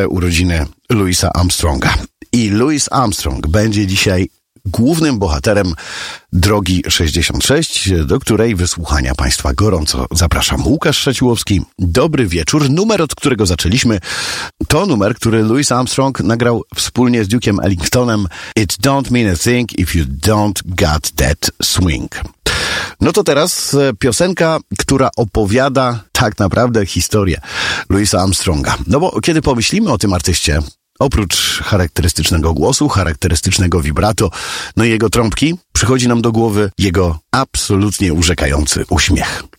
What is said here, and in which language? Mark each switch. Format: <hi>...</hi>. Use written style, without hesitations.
<pl>urodziny Louisa Armstronga i Louis Armstrong będzie dzisiaj głównym bohaterem drogi 66, do której wysłuchania Państwa gorąco zapraszam. Łukasz Szaciłowski, dobry wieczór. Numer, od którego zaczęliśmy, to numer, który Louis Armstrong nagrał wspólnie z Duke'em Ellingtonem.</pl> <en>It don't mean a thing if you don't got that swing.</en> <pl>No to teraz piosenka, która opowiada tak naprawdę historię Louisa Armstronga. No bo kiedy pomyślimy o tym artyście, oprócz charakterystycznego głosu, charakterystycznego vibrato, no i jego trąbki, przychodzi nam do głowy jego absolutnie urzekający uśmiech.</pl>